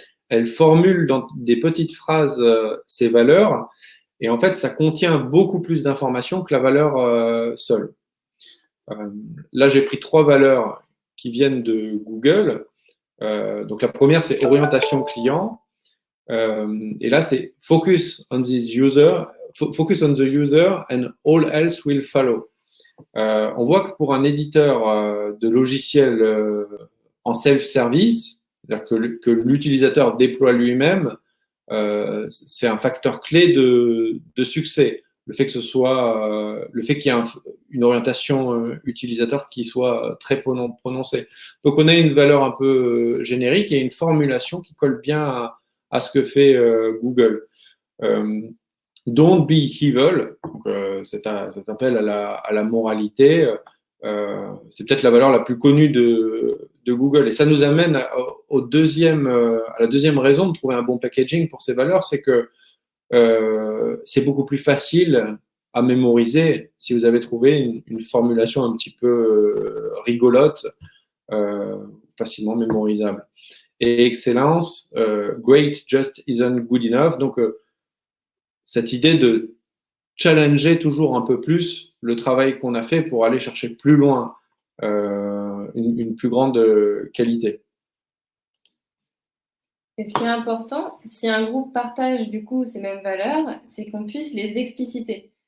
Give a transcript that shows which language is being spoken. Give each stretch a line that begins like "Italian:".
French: Elles formulent dans des petites phrases ces valeurs, et en fait, ça contient beaucoup plus d'informations que la valeur seule. Là, j'ai pris 3 valeurs qui viennent de Google. Donc, la première, c'est orientation client. Et là, c'est
English: focus on this user, focus on the user and all else will follow.
French: On voit que pour un éditeur de logiciels en self-service, c'est-à-dire que l'utilisateur déploie lui-même, c'est un facteur clé de succès. Le fait qu'il y ait une orientation utilisateur qui soit très prononcée. Donc, on a une valeur un peu générique et une formulation qui colle bien à ce que fait Google.
English: Don't be evil,
French: cet appel à la moralité, c'est peut-être la valeur la plus connue de Google. Et ça nous amène à la deuxième raison de trouver un bon packaging pour ces valeurs, c'est que c'est beaucoup plus facile à mémoriser si vous avez trouvé une formulation un petit peu rigolote, facilement mémorisable. Et excellence,
English: great just isn't good enough.
French: Donc, cette idée de challenger toujours un peu plus le travail qu'on a fait pour aller chercher plus loin, une plus grande qualité. Et ce qui est important, si un groupe partage du coup ces mêmes valeurs, c'est qu'on puisse les expliciter.